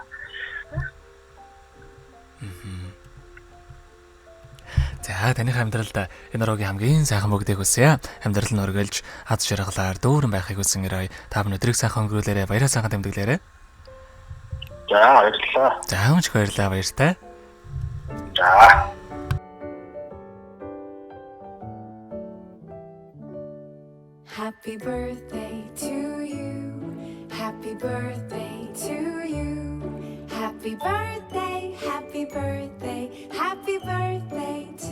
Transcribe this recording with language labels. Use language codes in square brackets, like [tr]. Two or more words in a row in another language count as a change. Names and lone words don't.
[mn] За таны амьдралд энэ рогийн хамгийн сайхан бүгдийг хүсье. Амьдрал нь өргөлж аз жаргалаар дүүрэн байхыг хүсэн өрөө. Та бүхэн өдрийг сайхан өнгөрүүлээрэ, баяраа сайхан тэмдэглээрэ. За баярлалаа. За хамж баярлалаа, баяртай. За. [en] Happy birthday to you. Happy birthday to you. Happy birthday, happy birthday, happy birthday